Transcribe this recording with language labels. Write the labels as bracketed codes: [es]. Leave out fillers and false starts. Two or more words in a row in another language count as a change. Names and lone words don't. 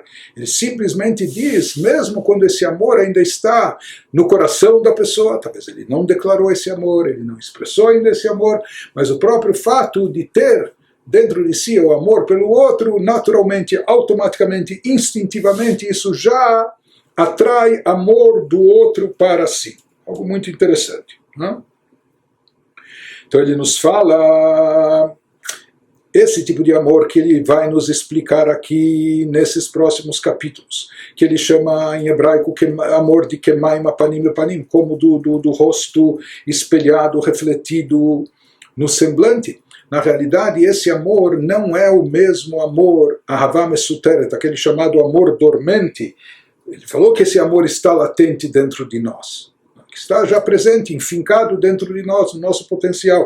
[pt] Ele simplesmente diz, mesmo quando esse amor ainda está no coração da pessoa, talvez ele não declarou esse amor, ele não expressou ainda esse amor, mas o próprio fato de ter dentro de si o amor pelo outro, naturalmente, automaticamente, instintivamente, isso já atrai amor do outro para si. Algo muito interessante. Não? Então ele nos fala esse tipo de amor que ele vai nos explicar aqui nesses próximos capítulos, que ele chama em hebraico amor de [he] כמים הפנים לפנים, [pt] como do rosto espelhado, refletido no semblante. Na realidade, esse amor não é o mesmo amor, [he] אהבה מסותרת, [pt] aquele chamado amor dormente. Ele falou que esse amor está latente dentro de nós, que está já presente, enfincado dentro de nós, no nosso potencial.